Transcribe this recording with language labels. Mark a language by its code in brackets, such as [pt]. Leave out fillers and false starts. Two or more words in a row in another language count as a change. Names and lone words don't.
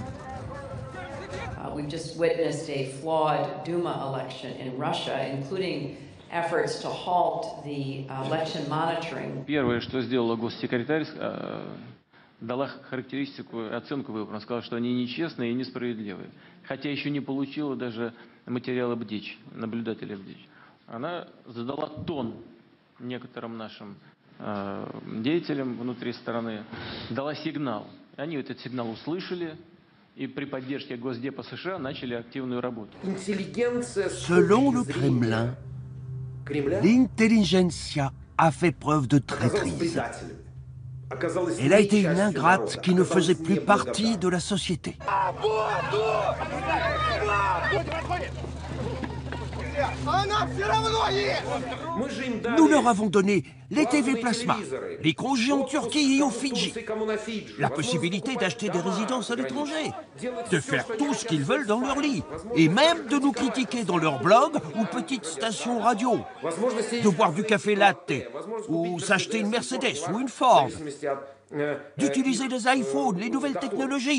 [en] We've just witnessed a flawed Duma election in Russia, including efforts to halt the election monitoring. [ru] Первое, что сделала госсекретарь, дала характеристику, оценку выборам, сказала, что они нечестные и несправедливые. Хотя еще не получила даже материала БДИЧ, наблюдателя БДИЧ. Она задала тон некоторым нашим деятелям внутри страны, дала сигнал. Они этот сигнал услышали и при поддержке Госдепа США начали активную работу. [fr] Selon le Kremlin, l'intelligentsia a fait preuve de traîtrise. Elle a été une ingrate qui ne faisait plus partie de la société. Nous leur avons donné les TV Plasma, les congés en Turquie et aux Fidji, la possibilité d'acheter des résidences à l'étranger, de faire tout ce qu'ils veulent dans leur lit, et même de nous critiquer dans leur blog ou petite station radio, de boire du café latte, ou s'acheter une Mercedes ou une Ford, d'utiliser les iPhones, les nouvelles technologies.